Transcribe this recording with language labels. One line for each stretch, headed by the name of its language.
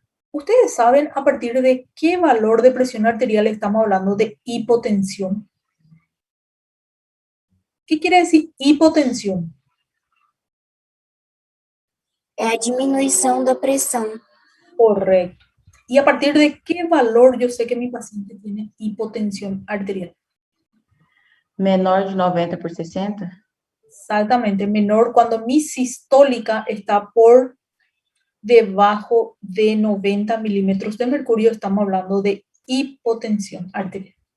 Spanish: ¿Ustedes saben a partir de qué valor de presión arterial estamos hablando de hipotensión? ¿Qué quiere decir hipotensión?
Portuguese: É a diminuição da pressão.
Spanish: Correcto. ¿Y a partir de qué valor yo sé que mi paciente tiene hipotensión arterial?
Portuguese: Menor de 90 por 60?
Spanish: Exactamente, menor cuando mi sistólica está por debajo de 90 milímetros de mercurio, estamos hablando de hipotensión arterial.